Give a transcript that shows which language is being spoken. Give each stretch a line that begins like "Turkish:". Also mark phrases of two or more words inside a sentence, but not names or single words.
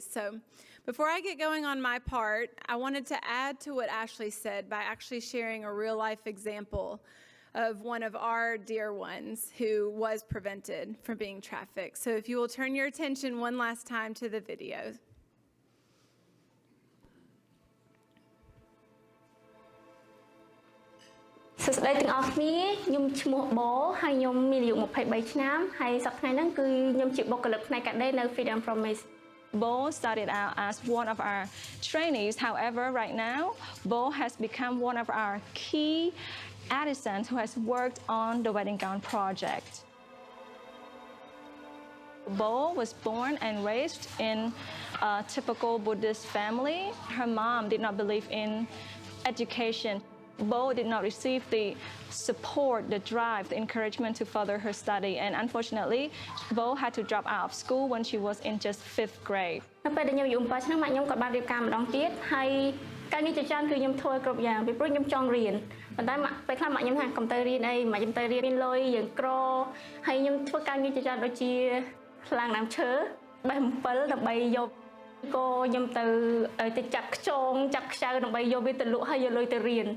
English: So before I get going on my part, I wanted to add to what Ashley said by actually sharing a real life example of one of our dear ones who was prevented from being trafficked. So if you will turn your attention one last time to the video. So today,
Khmer: ទាំងអស់គ្នាខ្ញុំឈ្មោះបូហើយខ្ញុំមានអាយុ23ឆ្នាំហើយសប្តាហ៍ហ្នឹងគឺខ្ញុំជាបុគ្គលិកផ្នែកកាដេនៅ Freedom Promise.
English: Bo started out as one of our trainees. However, right now, Bo has become one of our key artisans who has worked on the wedding gown project. Bo was born and raised in a typical Buddhist family. Her mom did not believe in education. Bo did not receive the support, the drive, the encouragement to further her study. And unfortunately, Bo had to drop out of school when she was in just 5th grade.
Khmer: នៅពេលដែលខ្ញុំអាយុ7ឆ្នាំម៉ាក់ខ្ញុំក៏បានរៀបការម្ដងទៀតហើយការងារជាច្រើនគឺខ្ញុំធ្វើគ្រប់យ៉ាងពីព្រោះខ្ញុំចង់រៀនប៉ុន្តែពេលខ្លះម៉ាក់ខ្ញុំថាកុំទៅរៀនអីម៉ាក់ខ្ញុំទៅរៀនមានលុយយើងក្រហើយ ខ្ញុំធ្វើការងារជាច្រើនដូចជាខ្លាំងដើមឈើបេះអំពិលដើម្បីយកក៏ខ្ញុំទៅចាប់ខ្យងចាប់ខ្ចៅដើម្បីយកវាទៅលក់ហើយយកលុយទៅរៀន